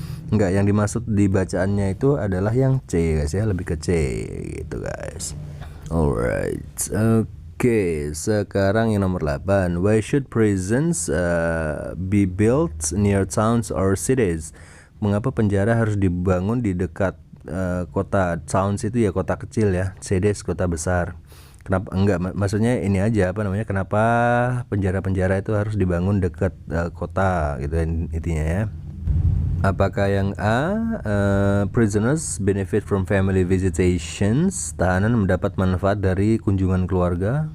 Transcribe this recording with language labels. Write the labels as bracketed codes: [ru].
[id] Enggak, yang dimaksud di bacaannya itu adalah yang C guys ya, lebih ke C gitu guys. Alright, Oke, sekarang yang nomor 8. [en] Why should prisons be built near towns or cities? [id] Mengapa penjara harus dibangun di dekat kota? Towns itu ya kota kecil ya, cities kota besar. Kenapa enggak? Maksudnya ini aja kenapa penjara-penjara itu harus dibangun dekat kota gitu intinya ya. Apakah yang A, [en] prisoners benefit from family visitations, [id] tahanan mendapat manfaat dari kunjungan keluarga?